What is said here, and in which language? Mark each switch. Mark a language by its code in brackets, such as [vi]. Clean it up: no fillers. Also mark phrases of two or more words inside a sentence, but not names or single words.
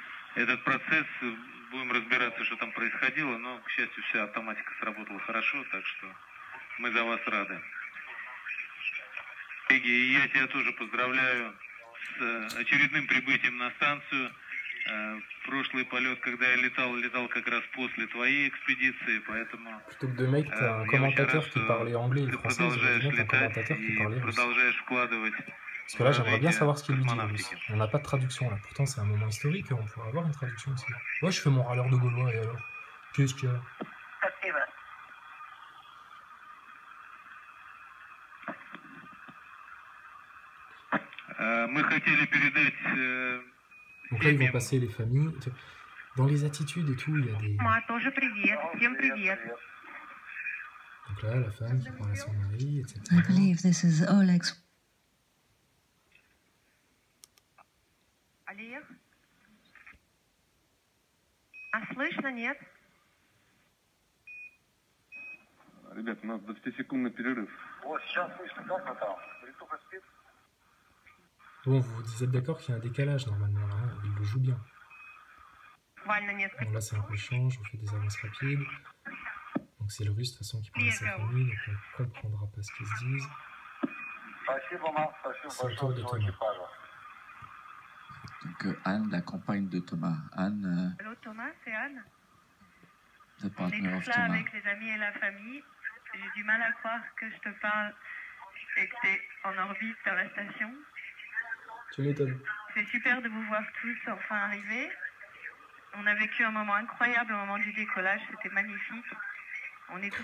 [ru] этот процесс, будем разбираться, что там происходило, но, к счастью, вся автоматика сработала хорошо, так что мы за вас рады. И я тебя тоже поздравляю с очередным прибытием на станцию. Прошлый полет, когда я летал как раз после твоей экспедиции, поэтому [fr] Plutôt que de mec, t'as un [ru] я очень рад, [fr] commentateur qui parlait anglais et [ru] что ты [fr] français, ils auraient dû [ru] продолжаешь [fr] mettre un [ru] летать [fr] commentateur qui [ru] и [fr] parlait russe. [ru] продолжаешь вкладывать [fr] Parce [ru] в [fr] que là, j'aimerais bien [ru] развитие [fr] savoir ce qu'il lui dit, le [ru] космонавтики. [fr] russe. On n'a pas de traduction là. Pourtant, c'est un moment historique, on pourrait avoir une traduction aussi. Ouais, je fais mon râleur de gaulois et alors qu'est-ce qu'il y a? [ru] Мы хотели передать [fr] Donc là, ils vont passer les familles. Dans les attitudes et tout, il y a des... [ru] Тоже привет, всем привет. [fr] Donc là, la femme qui parle à son mari, etc. [en] I believe this is Oleg's. [ru] Олег? Слышно, нет? Ребят, у нас 20-секундный перерыв. Вот, сейчас слышно, как вы там? Притуха спит? [fr] Bon, vous êtes d'accord qu'il y a un décalage normalement, là, hein, il le joue bien. [ru] Буквально несколько. [fr] Bon, là, c'est un peu change, on fait des avances rapides. Donc c'est le russe de toute façon qui parle à sa famille, donc on ne comprendra pas ce qu'ils se disent. [ru] Спасибо, Макс, спасибо [fr] C'est au tour [ru] большое [fr] de [ru] всего [fr] Thomas. [ru] экипажа. [fr] Donc Anne, la compagne de Thomas. [en] Anne, [fr] Allô Thomas, c'est Anne. [en] the [fr] On est [en] partner of [fr] tous là [en] Thomas. [fr] avec les amis et la famille. J'ai du mal à croire que je te parle et que tu es en orbite dans la station. Tu m'étonnes. C'est super de vous voir tous enfin arriver. On a vécu un moment incroyable au moment du décollage, c'était magnifique. On est tous